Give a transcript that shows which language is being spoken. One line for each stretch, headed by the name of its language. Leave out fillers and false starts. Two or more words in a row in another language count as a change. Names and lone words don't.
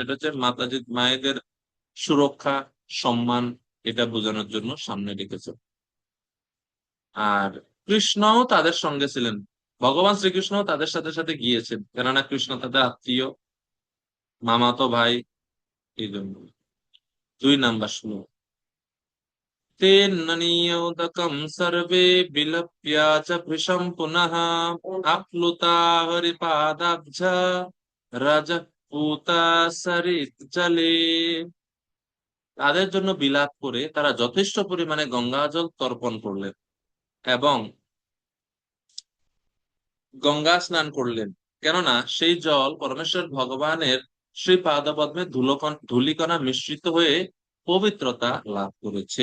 Bangla: এটা হচ্ছে মাতাজি মায়েদের সুরক্ষা, সম্মান, এটা বোঝানোর জন্য সামনে রেখেছেন। আর কৃষ্ণও তাদের সঙ্গে ছিলেন, ভগবান শ্রীকৃষ্ণ তাদের সাথে সাথে গিয়েছেন, কেননা কৃষ্ণ তাদের আত্মীয়, মামাতো ভাই, এই জন্য। 2 নাম্বার শ্লোক।
Sanskrit: तेन नियोदकं सर्वे विलप्य च भृशं पुनः आप्लुता हरिपादाब्ज रजः पूता सरित जले।
Bangla: তাদের জন্য বিলাপ করে তারা যথেষ্ট পরিমাণে গঙ্গা জল তর্পণ করলেন এবং গঙ্গা স্নান করলেন, কেননা সেই জল পরমেশ্বর ভগবানের শ্রী পাদপদ্মে ধূলিকণা মিশ্রিত হয়ে পবিত্রতা লাভ করেছে।